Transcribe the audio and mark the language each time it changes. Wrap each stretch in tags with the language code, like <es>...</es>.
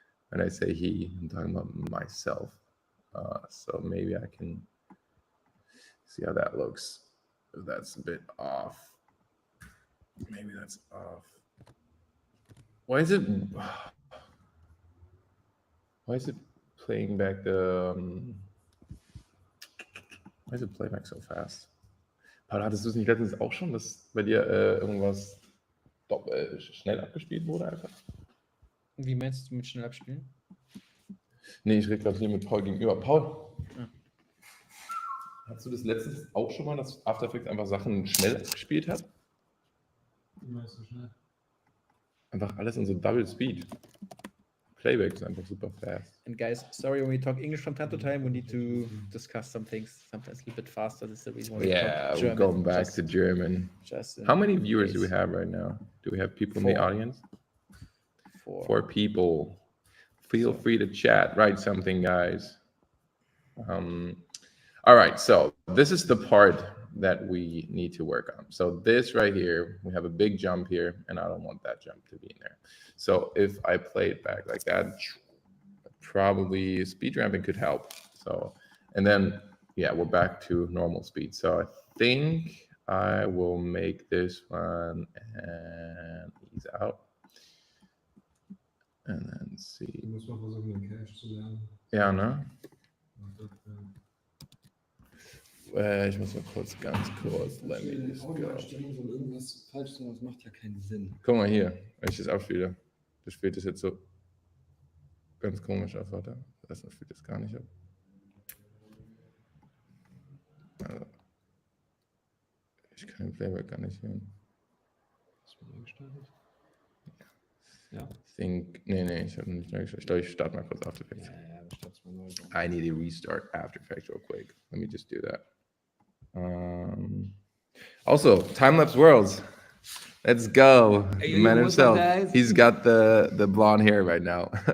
<en>When I say he, I'm talking about myself. So maybe I can see how that looks. If that's a bit off. Maybe that's off. Why is it playing back the why is it playback so fast?</en> <de>Paul, hattest du es nicht letztens auch schon, dass bei dir irgendwas schnell abgespielt wurde einfach? Wie meinst du mit schnell abspielen? Nee, ich rede gerade hier mit Paul gegenüber. Paul, Ja. hast du das letztens auch schon mal, dass After Effects einfach Sachen schnell abgespielt hat? Wie meinst du schnell? Einfach alles in so Double Speed. Playback ist einfach super fast.</de> <en>And guys, sorry when we talk English from time to time, we need to discuss some things sometimes a little bit faster. This is the reason why we Yeah, talk we're German. going back to German. How many viewers do we have right now? Do we have people in the 4. audience? 4. 4 people. Feel free to chat, write something, guys. All right, so this is the part that we need to work on. So this right here, we have a big jump here, and I don't want that jump to be in there. So if I play it back like that, probably speed ramping could help. So, and then, yeah, we're back to normal speed. So I think I will make this one and ease out. And then see.</en> <de>Du musst mal versuchen, den Cache zu lernen. Ja, ne? Und das, Ich muss mal ganz kurz.</de> <en>Let me just go.</en> <de>Audioeinstellungen von irgendwas falsch sein, das macht ja keinen Sinn. Guck mal hier, wenn ich das abspiele. Das spielt das jetzt so ganz komisch auf, warte. Das spielt das gar nicht ab. Also, ich kann den Playback gar nicht hören. Hast du neu gestartet? Ja. Nee, ich habe nicht neu gestartet. Ich glaube, ich starte mal kurz After Effects. Ja, aber start's mal neu.</de> <en>I need to restart After Effects real quick. Let me just do that. Also, Time-Lapse Worlds. Let's go. Hey, The man what's up, guys? He's got the blonde hair right now.</en>